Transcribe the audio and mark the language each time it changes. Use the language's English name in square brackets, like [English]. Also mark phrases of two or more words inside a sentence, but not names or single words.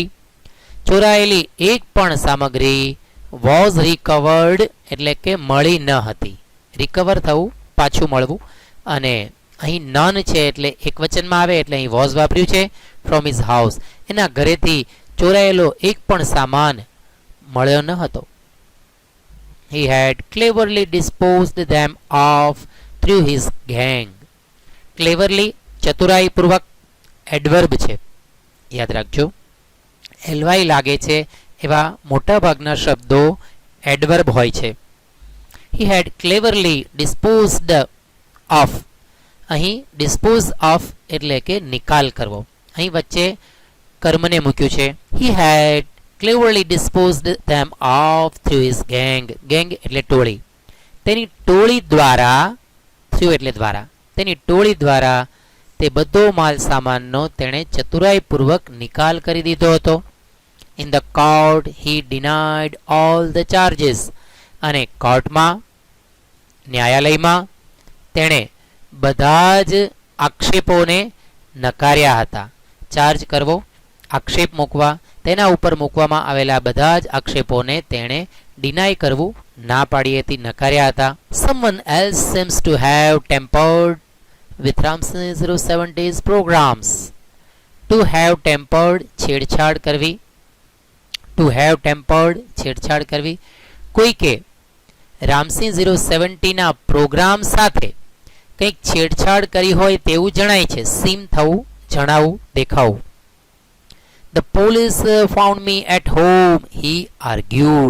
[Gujarati] ચોરાયેલી એક પણ સામગ્રી [English] was recovered [Gujarati] એટલે કે મળી ન હતી. રિકવર થવું, પાછું મળવું. અને અહીં નન છે એટલે એક વચનમાં આવે એટલે અહીં વોઝ વાપર્યું છે. [English] from his house, [Gujarati] એના ઘરેથી ચોરાયેલો એક પણ સામાન મળ્યો ન હતો. [English] He had cleverly disposed them of through his gang. [Gujarati] ક્લેવરલી ચતુરાઈપૂર્વક એડવર્બ છે, યાદ રાખજો. એલવાય લાગે છે એવા મોટાભાગના શબ્દો એડવર્બ હોય છે. [English] He had cleverly disposed of, અહીં dispose of [Gujarati] એટલે કે નિકાલ કરવો. અહીં વચ્ચે કર્મને મૂક્યું છે. [English] He had cleverly disposed them of through his gang. [Gujarati] gang એટલે ટોળી. તેની ટોળી દ્વારા, through એટલે દ્વારા, તેની ટોળી દ્વારા તે બધો માલ સામાનનો તેણે ચતુરાઈપૂર્વક નિકાલ કરી દીધો હતો. [English] In the court he denied all the charges. [Gujarati] અને કોર્ટમાં, ન્યાયાલયમાં તેણે બધા જ આક્ષેપોને નકાર્યા હતા. ચાર્જ કરવો, આક્ષેપ મૂકવા, તેના ઉપર મૂકવામાં આવેલા બધા જ આક્ષેપોને તેણે ડિનાય કરવું, ના પાડી હતી, નકાર્યા હતા. [English] Someone else seems to have tampered with Ramsey 070's programs. To have tampered, [Gujarati] છેડછાડ કરવી. [English] to have tampered, [Gujarati] છેડછાડ કરવી. કોઈકે રામસી 070ના પ્રોગ્રામ સાથે કંઈક છેડછાડ કરી હોય તેવું જણાય છે. [English] સીમ [Gujarati] થવું, જણાવવું, દેખાવું. [English] the police found me at home, he argued.